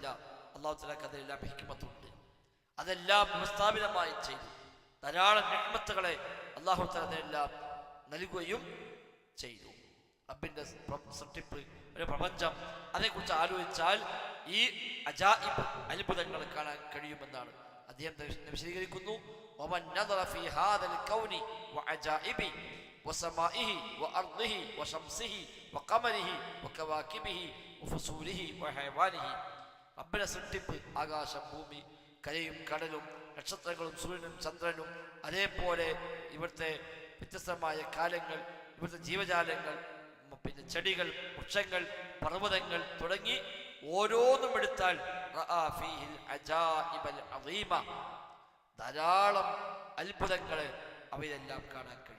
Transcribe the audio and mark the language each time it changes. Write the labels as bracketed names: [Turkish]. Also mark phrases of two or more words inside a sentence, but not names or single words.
[Malayalam] അല്ലാഹു തആലക്ക് അതിലെല്ലാം ഹിക്മത്തുണ്ട്, അതെല്ലാം വ്യവസ്ഥാപിതമായി ചെയ്തു. ധാരാളം നിഅമത്തുകളെ [Arabic] الله تعالى [Malayalam] അതിലെല്ലാം നൽകുകയും ചെയ്തു. റബ്ബിന്റെ സൃഷ്ടിപ്പ്, ഒരു പ്രപഞ്ചം, അതേക്കുറിച്ച് ആലോചിച്ചാൽ ഈ അജായിബ് അത്ഭുതങ്ങൾ കാണാൻ കഴിയുമെന്നാണ് അദ്ദേഹം വിശദീകരിക്കുന്നു. [Arabic] ومن نظر في هذا الكون وعجائبه وسمائه وأرضه وشمسه وقمره وكواكبه وفصوله وحيوانه, [Malayalam] റബ്ബിന്റെ സൃഷ്ടിപ്പ്, ആകാശം, ഭൂമി, കരയും കടലും നക്ഷത്രങ്ങളും സൂര്യനും ചന്ദ്രനും, അതേപോലെ ഇവിടുത്തെ വ്യത്യസ്തമായ കാലങ്ങൾ, ഇവിടുത്തെ ജീവജാലങ്ങൾ, പിന്നെ ചെടികൾ, വൃക്ഷങ്ങൾ, പർവ്വതങ്ങൾ തുടങ്ങി ഓരോന്നും എടുത്താൽ ധാരാളം അത്ഭുതങ്ങളെ അവയിലെല്ലാം കാണാൻ കഴിയും.